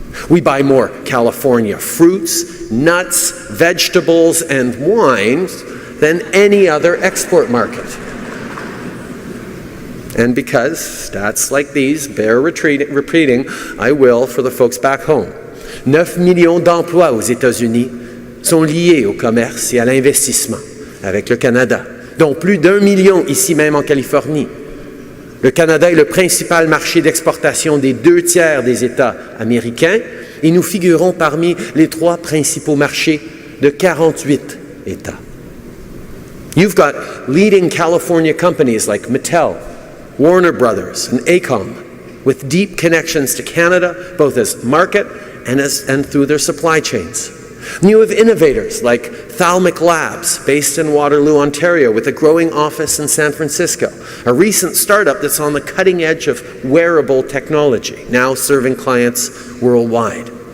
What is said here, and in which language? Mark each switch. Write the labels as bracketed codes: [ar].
[en] We buy more California fruits, nuts, vegetables, and wines than any other export market. And because stats like these bear repeating, I will for the folks back home. [fr] 9 millions d'emplois aux États-Unis sont liés au commerce et à l'investissement avec le Canada, dont plus d'1 million ici même en Californie. Le Canada est le principal marché d'exportation des 2/3 des États américains et nous figurons parmi les 3 principaux marchés de 48 États. [en] You've got leading California companies like Mattel, Warner Brothers, and AECOM with deep connections to Canada, both as market and through their supply chains. And you have innovators like Thalmic Labs, based in Waterloo, Ontario, with a growing office in San Francisco, a recent startup that's on the cutting edge of wearable technology, now serving clients worldwide.